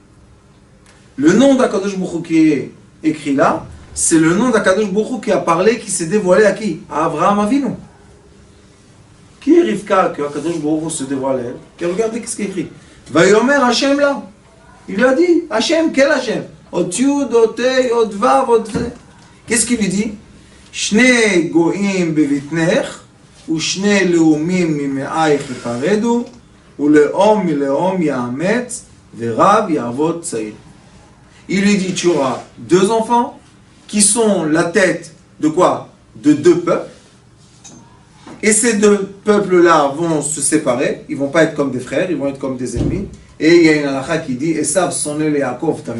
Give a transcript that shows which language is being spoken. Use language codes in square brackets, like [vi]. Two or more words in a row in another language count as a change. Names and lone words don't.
[fr] Le nom d'HaKadosh Baruch Hu qui est écrit là, c'est le nom d'HaKadosh Baruch Hu qui a parlé, qui s'est dévoilé à qui? À Avraham Avinu. Qui est Rivka que HaKadosh Baruch Hu se dévoile à elle? Et regardez ce qui est écrit. [he] ויאמר השם là. [fr] Il lui a dit, Hashem, quel Hashem? [he] אות יוד, אות הא, אות וו, אות זה. [fr] Qu'est-ce qu'il lui dit? [he] שני גוים בבטנך, ושני לאמים ממעיך יפרדו, ולאם מלאם יאמץ, ורב יעבד צעיר. [fr] Il lui dit, tu auras deux enfants qui sont la tête de quoi? De deux peuples. Et ces deux peuples-là vont se séparer. Ils ne vont pas être comme des frères, ils vont être comme des ennemis. Et il y a une halakha qui dit, [he] עשו שונא ליעקב תמיד.